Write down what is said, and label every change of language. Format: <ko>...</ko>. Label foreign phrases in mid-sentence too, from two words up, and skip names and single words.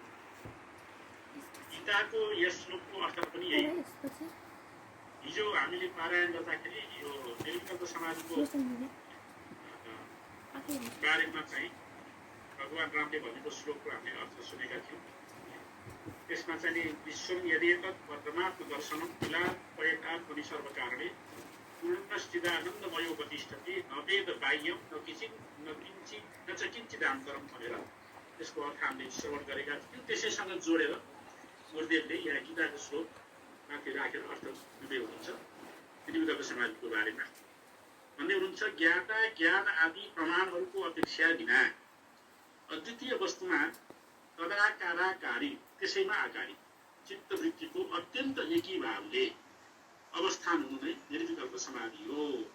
<ne>गीताको यस श्लोकको अर्थ पनि यही हो। हिजो हामीले पारायण गर्दाखेरि यो निर्विकल्प समाधिको बारेमा चाहिँ भगवान रामले भनेको श्लोकको हामीले अर्थ सुनेका थियौँ। त्यसमा चाहिँ</ne> <sa>विश्वम यदेतत् वर्तमात्म दर्शनम विलापयतात्मनि सर्वकारणे पूर्णश्चिदानन्दमयो प्रतिष्ठते न वेद बाह्यम न च किञ्चिदान्तरम</sa> <ne>भनेर त्यसको अर्थ हामीले श्रवण गरेका थियौँ। त्यसैसँग जोडेर गुरुदेवले यहाँ गीताको श्लोक माथि राखेर अर्थ दिँदै हुनुहुन्छ निर्विकल्प समाधिको बारेमा। भन्दै हुनुहुन्छ ज्ञाता ज्ञान आदि प्रमाणहरूको अपेक्षा बिना अद्वितीय वस्तुमा तदाकाराकारी त्यसैमा आकारी चित्तवृत्तिको अत्यन्त एकीभावले अवस्थान हुनु नै निर्विकल्प समाधि हो।</ne>